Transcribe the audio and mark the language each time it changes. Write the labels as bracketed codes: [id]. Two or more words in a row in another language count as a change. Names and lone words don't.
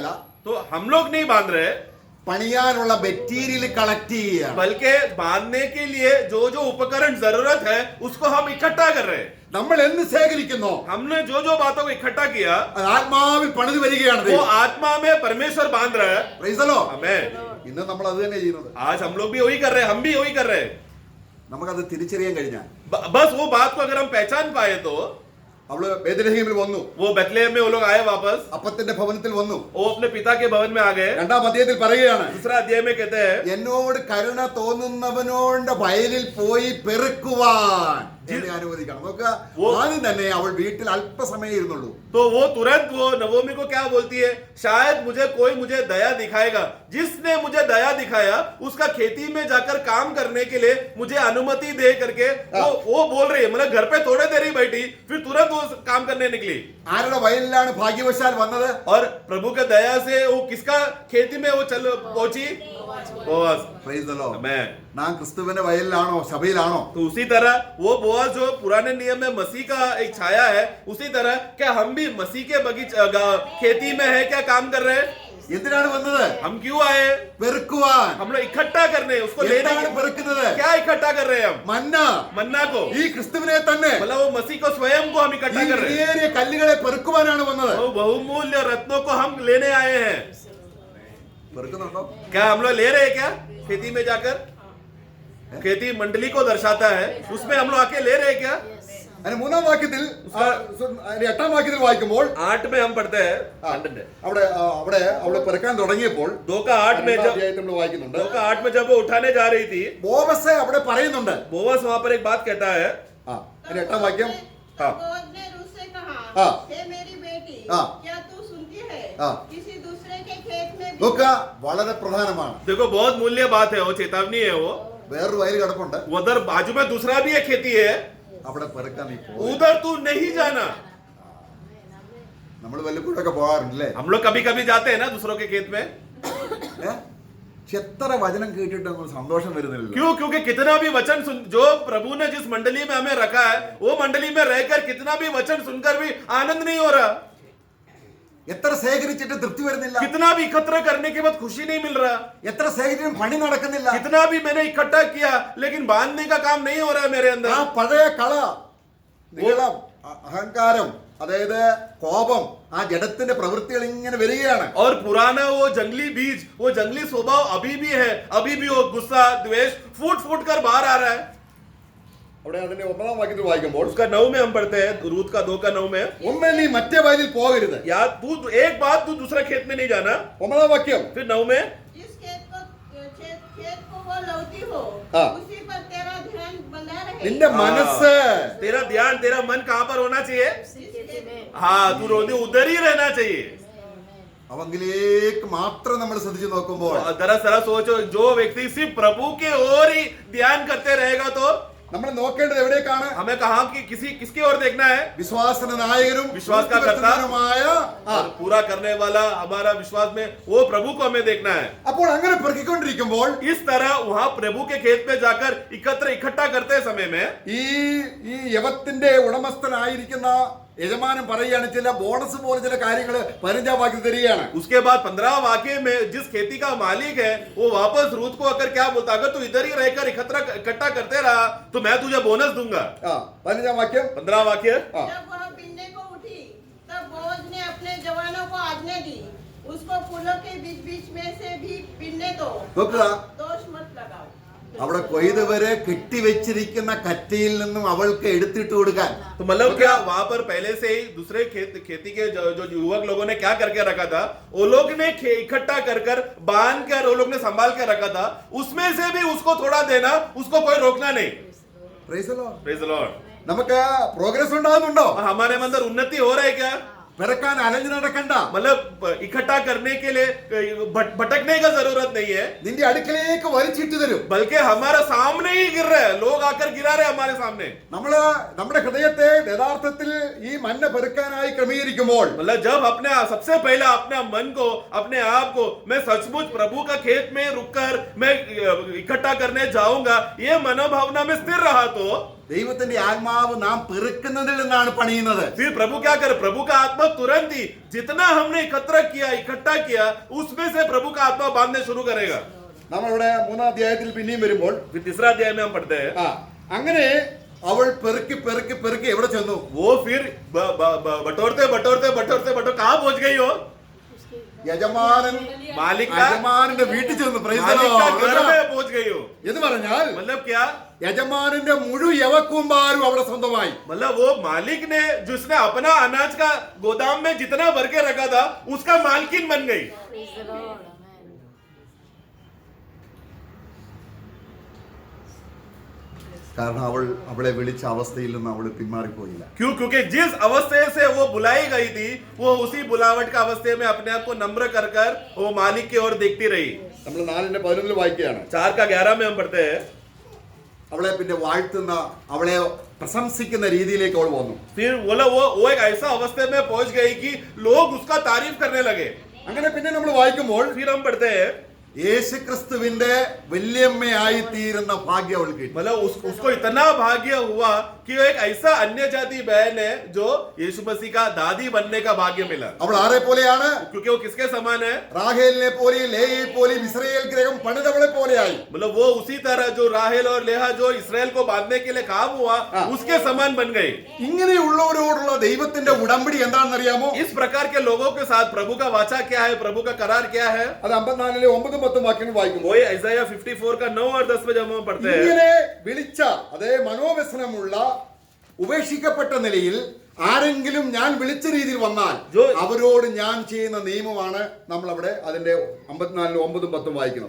[hi] तो हम लोग नहीं बांध रहे, [ml] പണിയാനുള്ള [en] material collect [ml] ചെയ്യുകയാണ്. [hi] बल्कि बांधने के लिए जो जो उपकरण जरूरत है उसको हम इकट्ठा कर रहे हैं। [ml] നമ്മൾ എന്ത് ശേഖരിക്കുന്നോ [hi] हमने जो जो बातों को इकट्ठा किया [ml] അത് ആത്മാവിൽ പണിത് വരികയാണ് [hi] वो [ml] ദൈവം. [hi] आत्मा में परमेश्वर बांध रहा है। [en] Praise the Lord. [hi] हमें [ml] ഇന്ന് നമ്മൾ അത് തന്നെ ചെയ്യുന്നത്. [hi] आज हम लोग भी वही कर रहे हैं, हम भी वही कर रहे हैं। [ml] നമുക്കത് തിരിച്ചറിയാൻ കഴിഞ്ഞാൽ, [hi] बस वो बात को अगर हम पहचान पाए तो [ml] അവള് ബേത്ലഹേമിൽ വന്നു, [hi] वो बेथलेहम में वो लोग आए वापस, [ml] അപ്പത്തിന്റെ ഭവനത്തിൽ വന്നു. [hi] वो अपने पिता के भवन में आ गए। [ml] രണ്ടാം അധ്യായത്തിൽ പറയുകയാണ്, [hi] दूसरा अध्याय में कहते हैं [ml] എന്നോട് കരുണ തോന്നുന്നവനോട് വയലിൽ പോയി പെറുക്കുവാൻ എന്നെ അനുവദിക്കണം. നോക്കുക, ആദ്യം തന്നെ അവൾ വീട്ടിൽ അല്പസമയം ഇരുന്നുള്ളൂ. [hi] तो वो तुरंत वो नवोमी को क्या बोलती है? शायद मुझे दया दिखाएगा, जिसने मुझे दया दिखाया उसका खेती में जाकर काम करने के लिए मुझे अनुमति दे करके वो बोल रही है। मतलब घर पे थोड़े देर ही बैठी, फिर तुरंत वो काम करने निकली। [ml] ആരുടെ വയലിലാണ് ഭാഗ്യവശാൽ വന്നത്? [hi] और प्रभु के दया से वो किसका खेती में वो चल पहुंची? बोअज। [en] Praise the Lord. [hi] आमेन। [ml] നാം ക്രിസ്തുവിന്റെ വയലിലാണോ, സഭയിലാണോ? [hi] तो उसी तरह वो बोअज जो पुराने नियम में मसीह का एक छाया है, उसी तरह क्या हम भी मसीह के खेती में है क्या काम कर रहे हैं? [ml] എന്തിനാണ് വന്നത്? [hi] हम क्यों आए? [ml] പെറുക്കുവാൻ. [hi] हम लोग इकट्ठा करने, उसको लेने [ml] എന്താണ് പെറുക്കുന്നത്? [hi] क्या इकट्ठा कर रहे हैं हम? [ml] മന്ന, [hi] मन्ना को, [ml] ഈ ക്രിസ്തുവിനെ തന്നെ, [hi] मतलब वो मसीह को स्वयं को हम [ml] ഈ [hi] इकट्ठा कर रहे हैं। [ml] വിലയേറിയ കല്ലുകളെ പെറുക്കുവാനാണ് വന്നത്. [hi] वो बहुमूल्य रत्नों को हम लेने आए हैं। [ml] പെറുക്കുന്നുണ്ടോ? [hi] क्या हम लोग ले रहे हैं क्या? खेती में जाकर खेती मंडली को दर्शाता है, उसमें हम लोग आके ले रहे हैं क्या? [ml] അതിന് മൂന്നാം വാക്യത്തിൽ, എട്ടാം വാക്യത്തിൽ വായിക്കുമ്പോൾ [hi] 8 में हम पढ़ते हैं, [ml] അവിടെ അവള് പെറുക്കാൻ തുടങ്ങിയപ്പോൾ [hi] 2 का 8 में जब [ml] അധ്യായത്തിൽ നമ്മൾ വായിക്കുന്നുണ്ട്, [hi] 2 का 8 में जब वो उठाने जा रही थी, [ml] ബോവസ് അവിടെ പറയുന്നുണ്ട്. [hi] बोअज वहां पर एक बात कहता है। [ml] അതിന് എട്ടാം വാക്യം, [hi] बोअज ने रूथ से कहा, हाँ। हे मेरी बेटी, हाँ। क्या तू सुनती है? हाँ। किसी दूसरे के खेत में भी [ml] നോക്ക, വളരെ പ്രധാനമാണ്. [hi] देखो बहुत मूल्य बात है, वो चेतावनी है। वो [ml] വേറൊരു വയൽ കിടപ്പുണ്ട്, [hi] उधर बाजू में दूसरा भी एक खेती है, [ml] അവിടെ പെറുക്കാൻ നീ പോ. [hi] उधर तू नहीं जाना। [ml] നമ്മൾ വല്ലപ്പോഴൊക്കെ പോകാറുണ്ടല്ലേ? [hi] हम लोग कभी कभी जाते हैं ना दूसरों के खेत में। [ml] എത്ര വചനം കേട്ടിട്ട് നമുക്ക് സന്തോഷം വരുന്നില്ല. [hi] क्यों? क्योंकि कितना भी वचन सुन, जो प्रभु ने जिस मंडली में हमें रखा है वो मंडली में रहकर कितना भी वचन सुनकर भी आनंद नहीं हो रहा। [ml] എത്ര ശേഖരിച്ചിട്ട് തൃപ്തി വരുന്നില്ല. [hi] कितना भी एकत्र करने के बाद खुशी नहीं मिल रहा। [ml] എത്ര ശേഖരിച്ചും പണി നടക്കുന്നില്ല. [hi] कितना भी मैंने इकट्ठा किया लेकिन बांधने का काम नहीं हो रहा है मेरे [ml] ആ [hi] अंदर। [ml] പഴയ കള, നീളം, അഹങ്കാരം, അതായത് കോപം, ആ ജഡത്തിന്റെ പ്രവൃത്തികൾ ഇങ്ങനെ വരികയാണ്. [hi] और पुराना वो जंगली बीज, वो जंगली स्वभाव अभी भी है, अभी भी वो गुस्सा द्वेष फूट फूट कर बाहर आ रहा है। [ml] അവിടെ അതിന്റെ ഒമ്പതാം വാക്യത്തിൽ വായിക്കുമ്പോൾ, [hi] उसका 9 में हम पढ़ते हैं, रूत का 2 का 9 में, [ml] ഒമ്മേ നീ മറ്റേ വയലിൽ പോകരുത്. [hi] या तू एक बात, तू दूसरा खेत में नहीं जाना। ഒമ്പതാം വാക്യം, फिर 9 में, जिस खेत को वो लौती हो, हाँ। उसी पर तेरा बना रहे। [ml] നിന്റെ മനസ്സ് [hi] तेरा ध्यान, तेरा मन कहाँ पर होना चाहिए? उसी खेती में हाँ, तू रोने उधर ही रहना चाहिए। [ml] അവങ്കിലേക്ക് മാത്രം നമ്മൾ ശ്രദ്ധിച്ചു നോക്കുമ്പോൾ [hi] दरअसल सोचो, जो व्यक्ति सिर्फ प्रभु के ओर ही ध्यान करते रहेगा तो [ml] നമ്മൾ നോക്കേണ്ടത് എവിടേക്കാണ്? [hi] हमें कहा कि किसकी ओर देखना है? [ml] വിശ്വാസന നായകനും [hi] വിശ്വാസ का कर्ता [ml] പൂർത്തിവരുത്തുന്നവനുമായ [hi] और पूरा करने वाला हमारा विश्वास में वो प्रभु को हमें देखना है। [ml] അപ്പോൾ അങ്ങനെ പെറുക്കിക്കൊണ്ടിരിക്കുമ്പോൾ [hi] इस तरह वहां प्रभु के खेत में जाकर इकट्ठा करते समय में [ml] ഈ യവത്തിന്റെ ഉടമസ്ഥനായിരിക്കുന്ന യജമാനൻ പറയുകയാണ് ചില ബോണസ് പോലെ ചില കാര്യങ്ങൾ 15 വാക്യം തരികയാണ്. [hi] उसके बाद 15 वाक्य में जिस खेती का मालिक है वो वापस रूत को आकर क्या बोलता, अगर तू इधर ही रहकर इकट्ठा करते रहा तो मैं तुझे बोनस दूंगा। [ml] 15 വാക്യം [hi] 15 वाक्य। जब वह बिनने को उठी तब बोअज ने अपने जवानों को आज्ञा दी, उसको फूलों के बीच बीच में से भी बिनने दो, [ml] നോക്കുക, [hi] दोष मत लगाओ। [ml] അവിടെ കൊയ്തവരെ കെട്ടിവെച്ചിരിക്കുന്ന കറ്റയിൽ നിന്നും അവൾക്ക് എടുത്തിട്ട് കൊടുക്കാൻ. [hi] तो मतलब क्या वहां पर पहले से ही दूसरे खेती के जो युवक लोगों ने क्या करके रखा था, वो लोग ने इकट्ठा कर बांध कर वो लोग ने संभाल कर रखा था, उसमें से भी उसको थोड़ा देना, उसको कोई रोकना नहीं। [en] Praise the Lord. Praise the Lord। [ml] നമുക്ക് പ്രോഗ്രസ് ഉണ്ടാകുന്നുണ്ടോ? [hi] हमारे अंदर उन्नति हो रहा है क्या? [ml] പിറക്കാൻ അലഞ്ഞു നടക്കണ്ട. [hi] मतलब इकट्ठा करने के लिए भटकने का जरूरत नहीं है, [ml] നിന്റെ അടുക്കലേക്ക് വലിച്ചിട്ട് തരും. [hi] बल्कि हमारा सामने ही गिर रहा है, लोग आकर गिरा रहे हमारे सामने। [ml] നമ്മള് നമ്മുടെ ഹൃദയത്തെ യഥാർത്ഥത്തിൽ ഈ മന്ന പെറുക്കാനായി ക്രമീകരിക്കുമ്പോൾ [hi] मतलब जब अपने सबसे पहले अपने मन को, अपने आप को मैं सचमुच प्रभु का खेत में रुककर मैं इकट्ठा करने जाऊंगा, ये मनोभावना में स्थिर रहा तो [ml] ദൈവത്തിന്റെ ആത്മാവ് നാം പെറുക്കുന്നതിൽ നിന്നാണ് പണിയുന്നത്. [hi] फिर प्रभु क्या करे, प्रभु का आत्मा तुरंत ही जितना हमने इकट्ठा किया उसमें से प्रभु का आत्मा बांधने शुरू करेगा। [ml] നമ്മളിവിടെ 3-ാം അധ്യായത്തിൽ പിന്നെയും വരുമ്പോൾ [hi] फिर तीसरा अध्याय में हम पढ़ते हैं, [ml] അങ്ങനെ അവൾ പെറുക്കി എവിടെ ചെന്നു? [hi] वो फिर बटोरते कहाँ पहुंच गई हो? [ml] യജമാനൻ [hi] मालिक का [ml] യജമാനന്റെ വീട്ടിൽ ചെന്നു. [en] Praise the [hi] मालिक का [en] Lord. [hi] घर में पहुंच गई हो। [ml] എന്ന് പറഞ്ഞാൽ [hi] मतलब क्या? [ml] യജമാനന്റെ മുഴു യവക്കൂമ്പാരും അവിടെ സ്വന്തമായി. [hi] मतलब वो मालिक ने जिसने अपना अनाज का गोदाम में जितना भर के रखा था उसका मालकिन बन गई। [en] Praise the Lord. Amen. [ml] കാരണം അവളെ വിളിച്ച അവസ്ഥയിൽ നിന്ന് അവൾ പിന്മാറിപ്പോയില്ല. [hi] क्यों? क्योंकि जिस अवस्थे से वो बुलाई गई थी वो उसी बुलावट का अवस्थे में अपने आप को नम्र कर वो मालिक की ओर देखती रही। [ml] നമ്മൾ 4:11 വായിക്കുകയാണ്. [hi] 4:11 में हम पढ़ते हैं, [ml] അവളെ പിന്നെ വാഴ്ത്തുന്ന അവളെ പ്രശംസിക്കുന്ന രീതിയിലേക്ക് അവൾ വന്നു. [hi] फिर वो एक ऐसा अवस्थे में पहुंच गई कि लोग उसका तारीफ करने लगे। [ml] അങ്ങനെ പിന്നെ നമ്മൾ വായിക്കുമ്പോൾ [hi] फिर हम पढ़ते हैं, [ml] യേശുക്രിസ്തുവിന്റെ വല്യമ്മയായി തീരുന്ന ഭാഗ്യം അവൾ കിട്ടി. [hi] मतलब उसको इतना भाग्य हुआ कि वो एक ऐसा अन्य जाति बहन है जो यीशु मसीह का दादी बनने का भाग्य मिला। [ml] അവൾ ആരെ പോലെയാണ്? [hi] क्योंकि वो किसके समान है? [ml] റാഹേലിനെ പോലെയും ലേയയെ പോലെയും ഇസ്രായേൽ ഗ്രഹം പണിതവളെ പോലെയായി. [hi] मतलब वो उसी तरह जो राहेल और लेहा जो इसराइल को बांधने के लिए काम हुआ उसके समान बन गई। [ml] ഇങ്ങനെയുള്ളവരോടുള്ള ദൈവത്തിന്റെ ഉടമ്പടി എന്താണെന്ന് അറിയാമോ? [hi] इस प्रकार के लोगों के साथ प्रभु का वाचा क्या है, प्रभु का करार क्या है? [ml] അത് 54-9-10 വാക്യങ്ങൾ വായിക്കുമ്പോൾ [hi] वही Isaiah 54 का 9 और 10 में जब हम पढ़ते हैं, [ml] ഇങ്ങനെ വിളിച്ച അതേ മനോവ്യസനമുള്ള ഉപേക്ഷിക്കപ്പെട്ട നിലയിൽ ആരെങ്കിലും ഞാൻ വിളിച്ച രീതിയിൽ വന്നാൽ അവരോട് ഞാൻ ചെയ്യുന്ന നിയമമാണ് നമ്മൾ അവിടെ അതിന്റെ 54-9-10 വായിക്കുന്നത്.